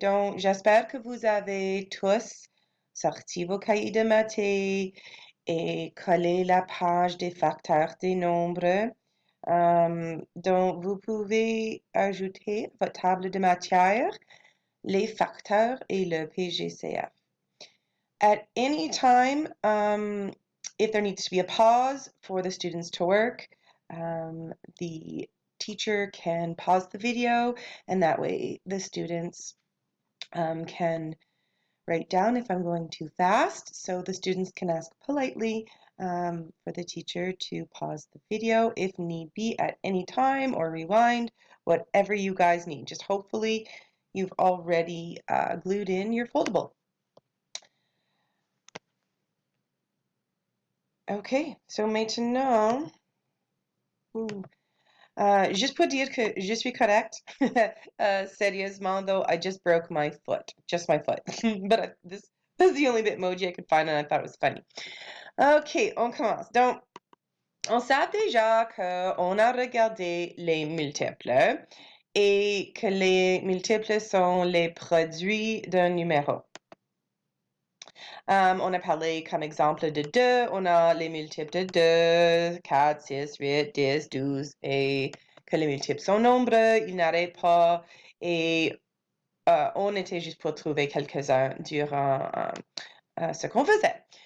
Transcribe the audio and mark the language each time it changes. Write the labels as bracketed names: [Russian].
[French] Donc, j'espère que vous avez tous sorti vos cahiers de maths et collé la page des facteurs des nombres. Donc, vous pouvez ajouter à votre table de matière les facteurs et le PGCF. [English] At any time, if there needs to be a pause for the students to work, the teacher can pause the video, and that way the students can write down if I'm going too fast, so the students can ask politely for the teacher to pause the video if need be at any time or rewind, whatever you guys need. Just hopefully you've already glued in your foldable. [French] OK, so maintenant, juste pour dire que je suis correct. Sérieusement, [English] though, I just broke my foot, just my foot. But this is the only Bitmoji I could find, and I thought it was funny. [French] OK, on commence. Donc, on sait déjà qu'on a regardé les multiples et que les multiples sont les produits d'un numéro. On a parlé comme exemple de 2, on a les multiples de 2, 4, 6, 8, 10, 12, et que les multiples sont nombreux, ils n'arrêtent pas, et on était juste pour trouver quelques-uns durant ce qu'on faisait.